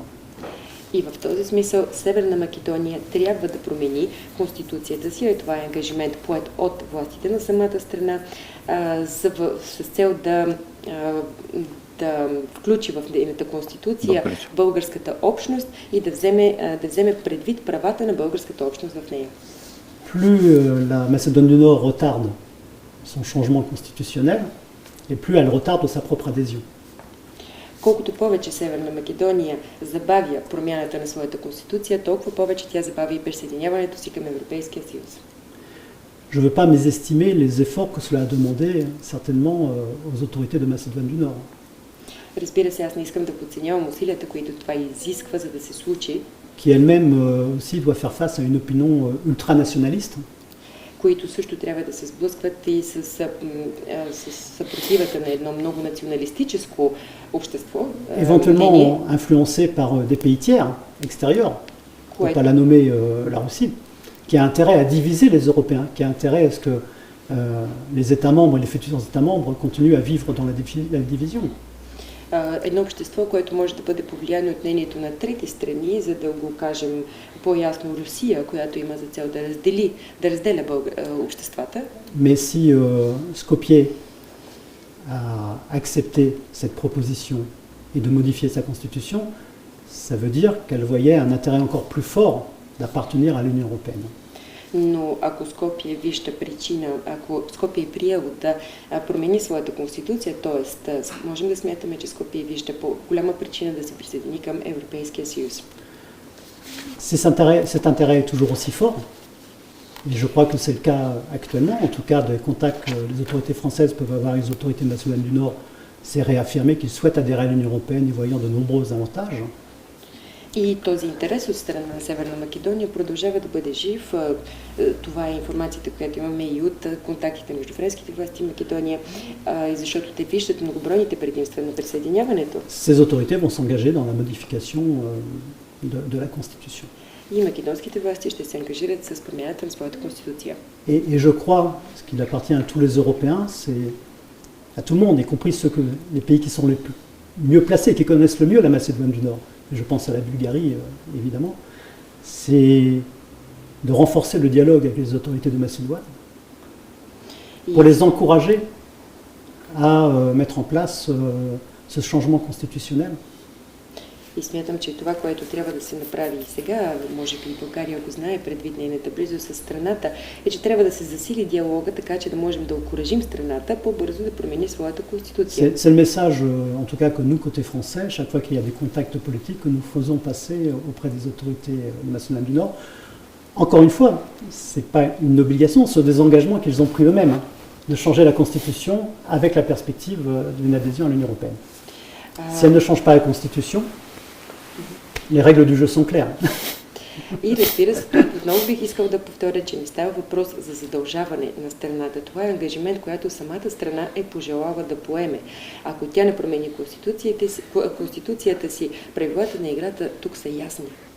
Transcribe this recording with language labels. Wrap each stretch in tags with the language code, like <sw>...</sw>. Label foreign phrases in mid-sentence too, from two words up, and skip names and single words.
<bg>и в този смисъл Северна Македония трябва да промени конституцията си, и това е ангажимент поет от властите на самата страна с цел да включи в нейната конституция българската общност и да вземе предвид правата на българската общност в нея.</bg> <fr>Plus la Macédoine du Nord retarde son changement constitutionnel, et plus elle retarde sa propre adhésion.</fr> <bg>Колкото повече Северна Македония забавя промяната на своята конституция, толкова повече тя забавя и присъединяването си към Европейския съюз.</bg> <fr>Je ne veux pas mésestimer les efforts que cela a demandé certainement aux autorités de Macédoine du Nord.</fr> <bg>Разбира се, аз не искам да подценявам усилията, които това изисква, за да се случи,</bg> <fr>Qui elle-même aussi doit faire face à une opinion ultranationaliste.</fr> <bg>които също трябва да се сблъскват и с съпротивата на едно много националистическо общество.</bg> <fr>Éventuellement influencé par des pays tiers, extérieurs, pour ne pas la nommer la Russie, qui a intérêt à diviser les Européens, qui a intérêt à ce que les États membres et les futurs États membres continuent à vivre dans la division.</fr> <bg>Едно общество, което може да бъде повлияно от мнението на трети страни, за да го кажем по-ясно Русия, която има за цел да разделя обществата.</bg> <fr>Mais si Skopje a accepté cette proposition et de modifier sa constitution, ça veut dire qu'elle voyait un intérêt encore plus fort d'appartenir à l'Union européenne.</fr> <bg>Но ако Скопие вижда причина, ако Скопие е приел да промени своята конституция, т.е. можем да смятаме, че Скопие вижда по-голяма причина да се присъедини към Европейския съюз.</bg> <fr>Cet intérêt est toujours aussi fort, et je crois que c'est le cas actuellement, en tout cas des contacts que les autorités françaises peuvent avoir avec les autorités de Macédoine du Nord, c'est réaffirmer qu'ils souhaitent adhérer à l'Union européenne y voyant de nombreux avantages.</fr> <bg>И този интерес от страна на Северна Македония продължава да бъде жив. Това е информацията, която имаме и от контактите между френските власти и Македония, и защото те виждат многобройните предимства на присъединяването.</bg> <fr>Ces autorités vont s'engager dans la modification de la Constitution.</fr> <bg>И македонските власти ще се ангажират с промяната на своята конституция.</bg> <fr>Et je crois, ce qui appartient à tous les Européens, c'est à tout le monde, y compris les pays qui sont les mieux placés, qui connaissent le mieux la Macédoine du Nord. Je pense à la Bulgarie, évidemment, c'est de renforcer le dialogue avec les autorités de Macédoine pour les encourager à mettre en place ce changement constitutionnel.</fr> <bg>И смятам, че това, което трябва да се направи и сега, може би България го знае предвид нейната близост с страната, е, че трябва да се засили диалога, така че да можем да окуражим страната по-бързо да промени своята конституция.</bg> <fr>C'est le message, en tout cas, que nous, côté français, chaque fois qu'il y a des contacts politiques, que nous faisons passer auprès des autorités nationales du Nord. Encore une fois, ce n'est pas une obligation, ce sont des engagements qu'ils ont pris eux-mêmes, de changer la Constitution avec la perspective d'une adhésion à l'Union européenne. Si elle ne change pas la Constitution, les règles du jeu sont claires.</fr> <bg>И разбира се, тук отново бих искал да повторя, че не става въпрос за задължаване на страната. Това е ангажимент, който самата страна е пожелала да поеме. Ако тя не промени конституцията си, правилата на играта тук са ясни.</bg>